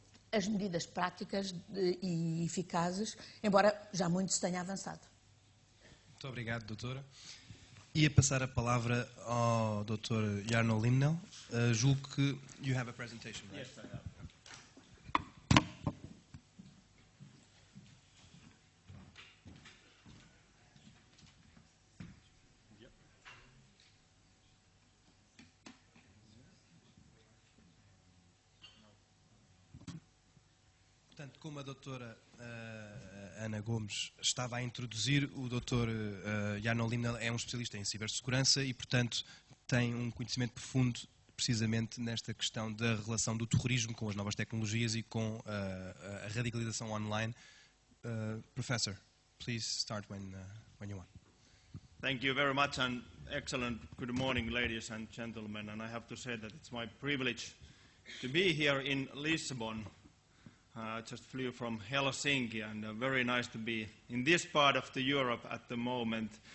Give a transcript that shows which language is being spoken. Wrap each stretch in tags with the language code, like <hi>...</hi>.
<pt>as medidas práticas e eficazes, embora já muito se tenha avançado. Muito obrigado, doutora. Ia passar a palavra ao Dr. Jarno Limnell. Julgo que</pt> <en>you have a presentation, right? Yes, I have.</en> <pt>Portanto, como a doutora Ana Gomes estava a introduzir, o Dr. Jarno Limnell é um especialista em cibersegurança e, portanto, tem um conhecimento profundo precisamente nesta questão da relação do terrorismo com as novas tecnologias e com a radicalização online.</pt> <en>Professor, please start when you want. Thank you very much, and excellent good morning, ladies and gentlemen. And I have to say that it's my privilege to be here in Lisbon. I just flew from Helsinki, and very nice to be in this part of the Europe at the moment.</en>